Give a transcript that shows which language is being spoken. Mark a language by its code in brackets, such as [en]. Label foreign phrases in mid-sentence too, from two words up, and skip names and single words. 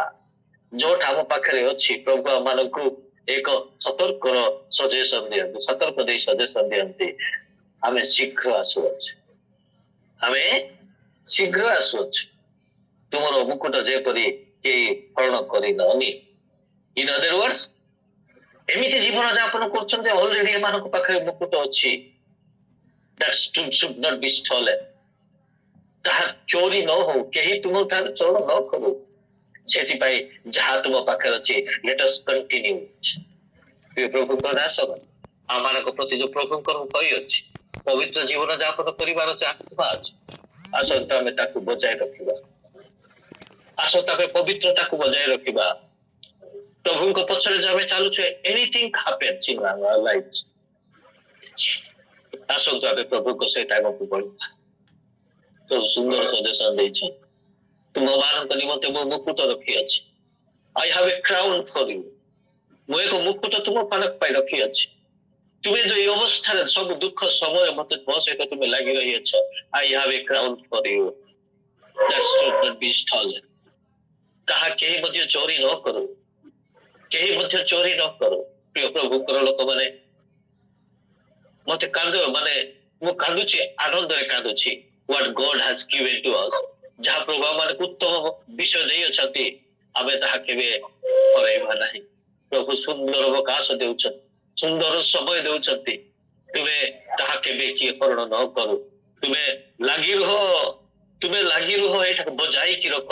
[or] ଯୋଉଟା ଆମ ପାଖରେ ଅଛି, ପ୍ରଭୁ ଆମମାନଙ୍କୁ ଏକ ସତର୍କର ସଜେସନ ଦିଅନ୍ତି, ସତର୍କ ଦେଇ ସଜେସନ ଦିଅନ୍ତି। ଆମେ ଶୀଘ୍ର ଆସୁଅଛୁ, ଆମେ ଶୀଘ୍ର ଆସୁଅଛୁ। ତୁମର ମୁକୁଟ ଯେପରି କେହି ହରଣ କରିନନି। [en] In other words, [or] ଏମିତି ଜୀବନ ଯାପନ କରୁଛନ୍ତି, ଅଲରେଡି ଏମାନଙ୍କ ପାଖରେ ମୁକୁଟ ଅଛି। [en] that should not be stolen। [or] ତାହା ଚୋରି ନ ହଉ, କେହି ତୁମଠାରୁ ଚୋର ନ କରୁ, ସେଥିପାଇଁ ଯାହା ତୁମ ପାଖରେ ଅଛି, [en] let us continue। [or] ପ୍ରଭୁଙ୍କର ଦାସ ଆମମାନଙ୍କ ପ୍ରତି ଯୋଉ ପ୍ରଭୁଙ୍କର କହିଅଛି, ପବିତ୍ର ଜୀବନ ଯାପନ କରିବାର ଅଛି, ଆତ୍ମା ଅଛି। ଆସନ୍ତୁ ଆମେ ତାକୁ ବଜାୟ ରଖିବା। ଆସନ୍ତୁ ଆମେ ପବିତ୍ରତାକୁ ବଜାୟ ରଖିବା। ପ୍ରଭୁଙ୍କ ପଛରେ ଯୋଉ ଆମେ ଚାଲୁଛୁ, [en] anything happens in our life. [or] ଆସନ୍ତୁ ଆମେ ପ୍ରଭୁଙ୍କ ସହିତ ଆଗକୁ ବଢିବା। ପ୍ରଭୁ ସୁନ୍ଦର ସଜେସନ ଦେଇଛନ୍ତି। ତୁମମାନଙ୍କ ନିମନ୍ତେ ମୁଁ ମୁକୁଟ ରଖିଅଛି। [en] I have a crown for you. [or] ମୁଁ ଏକ ମୁକୁଟ ତୁମ ମାନଙ୍କ ପାଇଁ ରଖିଅଛି। ତୁମେ ଯୋଉ ଏଇ ଅବସ୍ଥାରେ ସବୁ ଦୁଃଖ ସମୟ ମତେ ମୋ ସହିତ ତୁମେ ଲାଗି ରହିଅଛ, [en] I have a crown for you that should not be stolen। [or] ତାହା କେହି ମଧ୍ୟ ଚୋରି ନ କରୁ, କେହି ମଧ୍ୟ ଚୋରି ନ କରୁ। ପ୍ରିୟ ପ୍ରଭୁଙ୍କର ଲୋକମାନେ, ମତେ ମାନେ ମୁଁ କାନ୍ଦୁଛି, ଆନନ୍ଦରେ କାନ୍ଦୁଛି। [en] what God has given to us, [or] ଯାହା ପ୍ରଭୁ ଆମମାନଙ୍କୁ ଉତ୍ତମ ବିଷୟ ଦେଇଅଛନ୍ତି, ଆମେ ତାହା କେବେ ହରାଇବା ନାହିଁ। ପ୍ରଭୁ ସୁନ୍ଦର ଅବକାଶ ଦେଉଛନ୍ତି, ସୁନ୍ଦର ସମୟ ଦେଉଛନ୍ତି। ତୁମେ ତାହା କେବେ କିଏ ହରଣ ନ କରୁ। ତୁମେ ଲାଗି ରୁହ, ତୁମେ ଲାଗି ରୁହ, ଏଇଟାକୁ ବଜାଇକି ରଖ।